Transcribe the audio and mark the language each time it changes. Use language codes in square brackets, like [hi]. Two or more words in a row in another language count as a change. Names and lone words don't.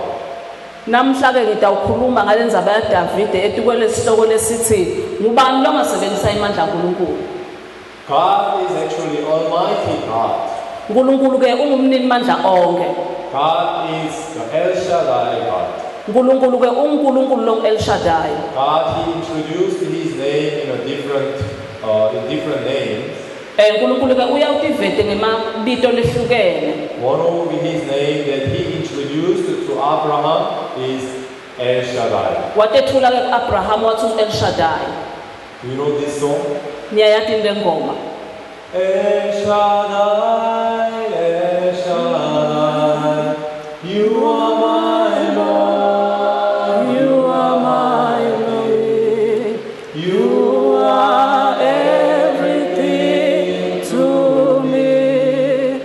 [ss] Namhla ke ngitawukhuluma ngalendzaba yaDavide etikwele isihloko lesithi ngubani longasebenzisa imandla kaNkulunkulu. [en] God is actually Almighty God. [ss] uNkulunkulu ke ungumnini mandla onke. [en] God is the El Shaddai God. [ss] uNkulunkulu ke uNkulunkulu lo El Shaddai. [en] God, He introduced His name in different names. [ss] uNkulunkulu ke uyawutivete ngemabito lehlukene. [en] One of His name that He introduced to Abraham is El Shaddai. [ss] Watethula ke kuAbraham wathi El Shaddai. [en] Do you know this song? [ss] Niyayathi le ngoma. [en] El Shaddai, El Shaddai, you are my Lord, you are my Lord, you are everything to me.